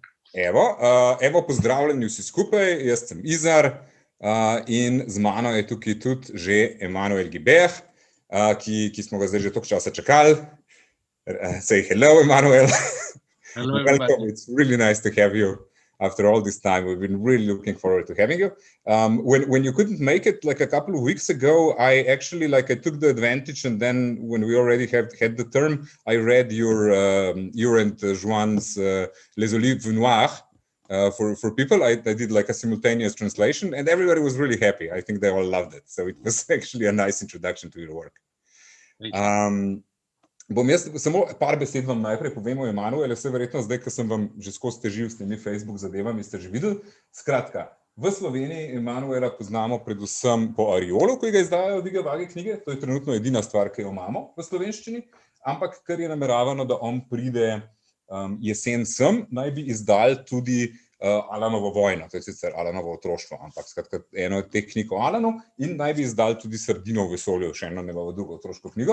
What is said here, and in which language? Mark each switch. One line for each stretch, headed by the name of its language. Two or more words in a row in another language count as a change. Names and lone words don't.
Slovenian: Evo, pozdravljeni vsi skupaj, jaz sem Izar in z mano je tukaj tudi že Emmanuelom Guibertom, ki smo ga zdaj že toliko časa čakali.
English: Say hello, Emmanuel. Hello, everybody. Welcome. It's really nice to have you after all this time. We've been really looking forward to having you. When you couldn't make it like a couple of weeks ago, I actually I took the advantage, and then when we already had the term, I read your and Joan's Les Olives Noires for people. I did like a simultaneous translation, and everybody was really happy. I think they all loved it. So it was actually a nice introduction to your work. Thank you.
Slovenian: Bom jaz samo par besed vam najprej povem o Emmanuelu, vse verjetno zdaj, ko sem vam že skozi težil s temi Facebook zadevami, ste že videli. Skratka, v Sloveniji Emmanuela poznamo predvsem po Ariolu, ko ga izdajajo Dige Vage knjige, to je trenutno edina stvar, ki jo imamo v slovenščini, ampak ker je nameravano, da on pride jesen sem, naj bi izdal tudi Alanovo vojno, to je sicer Alanovo otroštvo, ampak skratka eno od teh knjig o Alanu, in naj bi izdal tudi Sardino v vesolju, še eno njegovo drugo otroško knjigo.